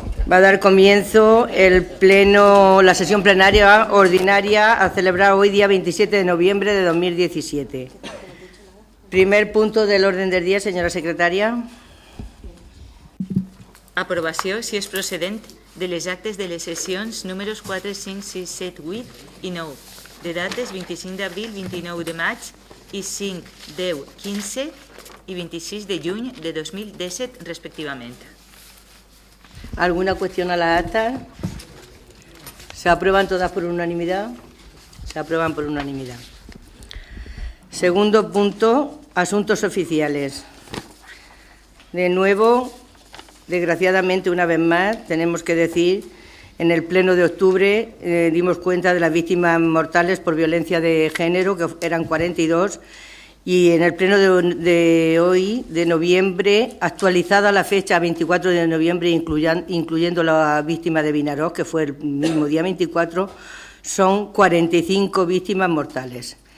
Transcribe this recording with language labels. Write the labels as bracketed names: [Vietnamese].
[Spanish] Va a dar comienzo la sesión plenaria ordinaria a celebrar hoy, día 27 de noviembre de 2017. Primer punto del orden del día, señora secretaria. [Catalan] Aprovació, si és procedent, de les actes de les sessions números 4, 5, 6, 7, 8 i 9, de dates 25 d'abril, 29 de maig i 5, 10, 15 y 26 de juny de 2017, [Spanish] respectivamente. ¿Alguna cuestión a la acta? ¿Se aprueban todas por unanimidad? Se aprueban por unanimidad. Segundo punto, asuntos oficiales. De nuevo, desgraciadamente, una vez más, tenemos que decir, en el pleno de octubre dimos cuenta de las víctimas mortales por violencia de género, que eran 42, y en el pleno de hoy, de noviembre, actualizada la fecha 24 de noviembre, incluyendo la víctima de Vinaròs, que fue el mismo día 24, son 45 víctimas mortales.